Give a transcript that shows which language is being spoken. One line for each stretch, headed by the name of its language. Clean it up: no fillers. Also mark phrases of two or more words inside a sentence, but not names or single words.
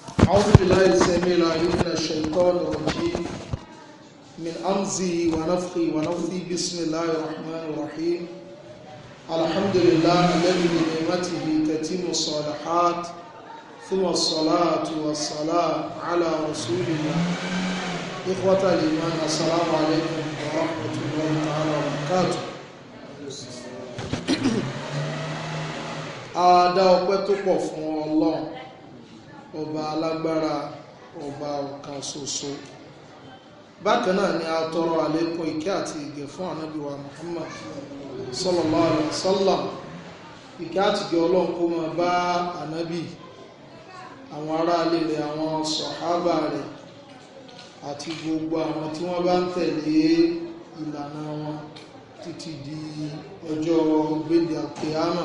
Arabic: أعوذ بالله السميع العليم من الشيطان الرجيم من أمزه ونفخه ونفثه بسم الله الرحمن الرحيم الحمد لله الذي بنعمته تتم الصالحات ثم الصلاة والسلام على رسول الله إخوة الإيمان السلام عليكم ورحمة الله تعالى وبركاته.
Yoruba: A dá ọpẹ́ tó pọ̀ fún Ọlọ́run ọba alágbára ọba ọ̀kan ṣoṣo. Bákan náà ni a tọrọ àlékún ìkẹ́ àti ìgẹ̀ fún ànábì wa Muhammad
Arabic: صلى الله عليه وسلم.
Yoruba: Ìkẹ́ àti ìgẹ̀ Ọlọ́run kó máa bá ànábì, àwọn aráalé rẹ̀, àwọn sàhábà rẹ̀ àti gbogbo àwọn tí wọ́n bá ń tẹ̀lé ìlànà wọn títí di ọjọ́ gbéǹde àkíyámà.